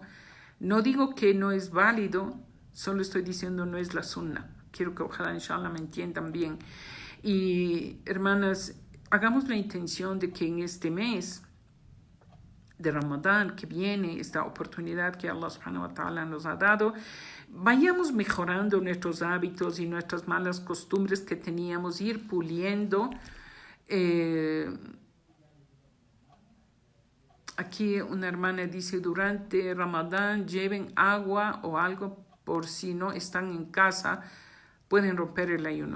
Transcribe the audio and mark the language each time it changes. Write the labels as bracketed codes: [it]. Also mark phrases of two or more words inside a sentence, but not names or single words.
[es] No digo que no es válido, solo estoy diciendo no es la sunna. Quiero que ojalá, [ar] إن شاء الله, [es] me entiendan bien. Y, hermanas, hagamos la intención de que en este mes de Ramadán que viene, esta oportunidad que [ar] الله سبحانه وتعالى [es] nos ha dado, vayamos mejorando nuestros hábitos y nuestras malas costumbres que teníamos, ir puliendo. Aquí una hermana dice, durante Ramadán lleven agua o algo por si no están en casa, pueden romper el ayuno.